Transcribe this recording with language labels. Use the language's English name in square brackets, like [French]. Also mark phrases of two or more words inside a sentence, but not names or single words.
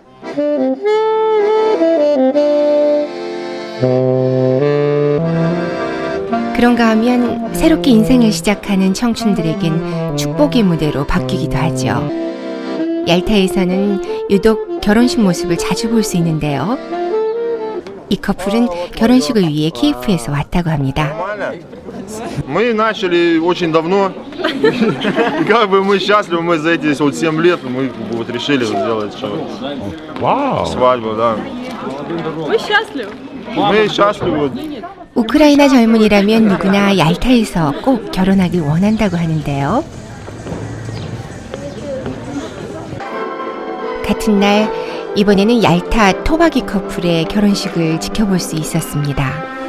[Korean] 그런가 하면 새롭게 인생을 시작하는 청춘들에겐 축복의 무대로 바뀌기도 하죠. 얄타에서는 유독 결혼식 모습을 자주 볼 수 있는데요. 이 커플은 결혼식을 위해 키예프에서 왔다고 합니다. [Russian] Мы начали очень давно. Как бы мы счастливы, мы за эти вот 7 лет мы вот решили сделать свадьбу, да. Мы счастливы. Мы счастливы. [Korean] 우크라이나 젊은이라면 누구나 얄타에서 꼭 결혼하길 원한다고 하는데요. 같은 날 이번에는 얄타 토바기 커플의 결혼식을 지켜볼 수 있었습니다.